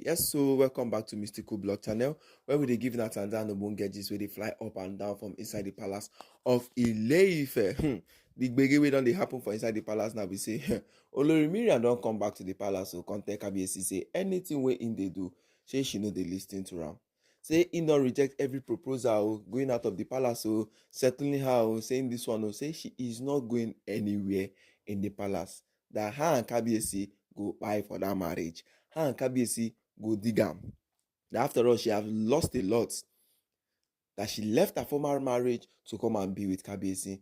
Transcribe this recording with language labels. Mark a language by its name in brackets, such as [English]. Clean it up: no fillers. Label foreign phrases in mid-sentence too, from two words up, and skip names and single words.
[Nigerian Pidgin] Yes, so welcome back to Mystical Blog Channel, where we dey give Nat and Dan ogbonge gist where they fly up and down from inside the palace of Ile-Ife. The gbege wey don dey happen for inside the palace now. We say Olori Miriam don come back to the palace, so come tell Kabiyesi say anything wey im dey do, say she no dey lis ten to am. Say im don reject every proposal going out of the palace, so settling her, saying this one, say she is not going anywhere in the palace. That her and Kabiyesi go buy for that marriage. Her and Kabiyesi go dig am. After all, she have lost a lot. That she left her former marriage to come and be with Kabiyesi.